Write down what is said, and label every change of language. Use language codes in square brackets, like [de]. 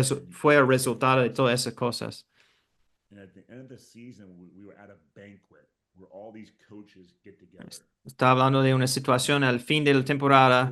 [es] fue el resultado de todas esas cosas. [en] And at the end of the season, we were at a banquet where all these coaches get together. [es] Está hablando de una situación al fin de la temporada.